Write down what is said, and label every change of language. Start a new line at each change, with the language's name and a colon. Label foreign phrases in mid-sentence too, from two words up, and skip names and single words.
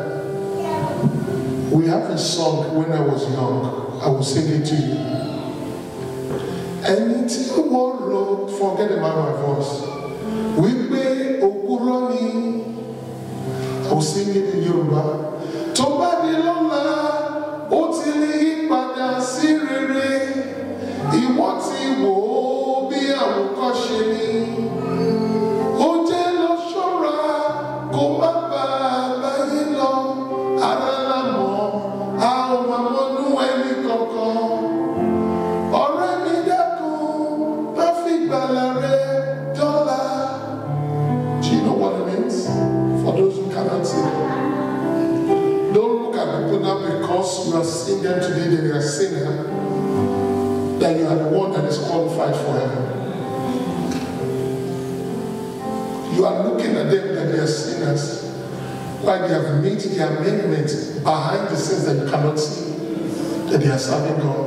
English: We have a song when I was young. I will sing it to you. Anything you want, forget about my voice. We pay Okuroni. I will sing it in Yoruba.
Yoruba: Toba di lola, otili pada sirere. Ìwọ tí wò bí àwòkọ́ṣe ni. Ó jẹ́ lọ ṣọ́ra kó má bàa báyé lọ. Ara la mọ̀, a ò máa mọnú ẹni kankan. Ọ̀rẹ́ mi dákun, má fi gbàlà rẹ dọ́là.
English: Do you know what it means? For those who cannot see. Don't look at people now because you are seeing them today that they are sinner. That you are the one that is qualified for heaven. You are looking at them that they are sinners, while they have made the amendment behind the sins that you cannot see, that they are serving God.